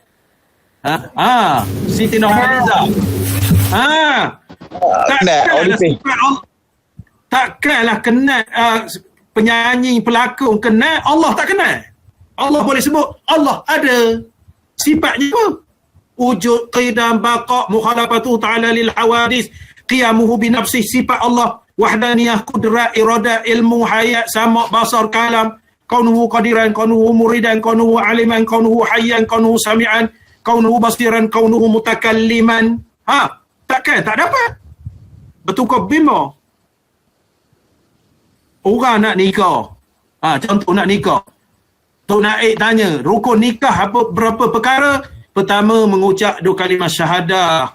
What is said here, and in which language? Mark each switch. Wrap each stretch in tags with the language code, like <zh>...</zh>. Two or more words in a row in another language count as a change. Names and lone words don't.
<ms>Siti Nurhaliza. Takkanlah kenal penyanyi, pelakon kenal, Allah tak kenal. Allah boleh sebut Allah ada. Sifatnya apa? Wujud, qidam, baqa,</ms> <ar>مخالفته تعالى للحوادث، قيامه بنفسه,</ar> <ms>sifat Allah, wahdaniyah, kudrat, iradat, ilmu, hayat, sama, basar, kalam,</ms> <ar>كونه قادرا، كونه مريدا، كونه عالما، كونه حيا، كونه سميعا، كونه بصيرا، كونه متكلما.</ar> <ms>Takkan tak dapat. Bertukar bimba. Orang nak nikah. Contoh nak nikah. Tok Naik tanya, rukun nikah berapa perkara? Pertama, mengucap 2 kalimah syahadah.</ms>